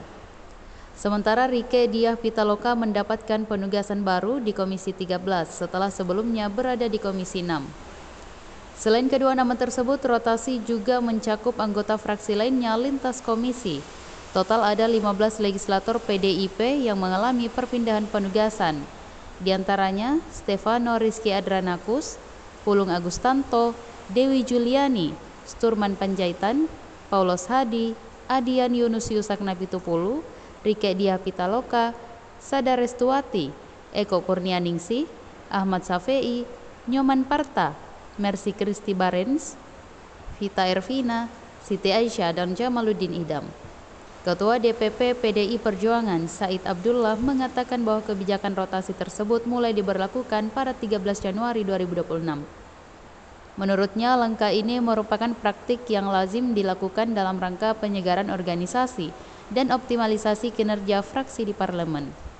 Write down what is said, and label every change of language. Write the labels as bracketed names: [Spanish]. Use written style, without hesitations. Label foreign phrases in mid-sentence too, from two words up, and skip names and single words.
[Indonesian] Sementara Rieke Diah Pitaloka mendapatkan penugasan baru di Komisi 13 setelah sebelumnya berada di Komisi 6. Selain kedua nama tersebut, rotasi juga mencakup anggota fraksi lainnya lintas komisi. Total ada 15 legislator PDIP yang mengalami perpindahan penugasan. Di antaranya Stefano Rizky Adranakus, Pulung Agustanto, Dewi Juliani, Sturman Panjaitan, Paulos Hadi, Adian Yunus Yusak Napitupulu, Rieke Diah Pitaloka, Sada Restuati, Eko Kurnianingsih, Ahmad Safei, Nyoman Parta, Mercy Kristi Barens, Vita Ervina, Siti Aisyah, dan Jamaluddin Idam. Ketua DPP PDI Perjuangan Said Abdullah mengatakan bahwa kebijakan rotasi tersebut mulai diberlakukan pada 13 Januari 2026. Menurutnya, langkah ini merupakan praktik yang lazim dilakukan dalam rangka penyegaran organisasi dan optimalisasi kinerja fraksi di parlemen.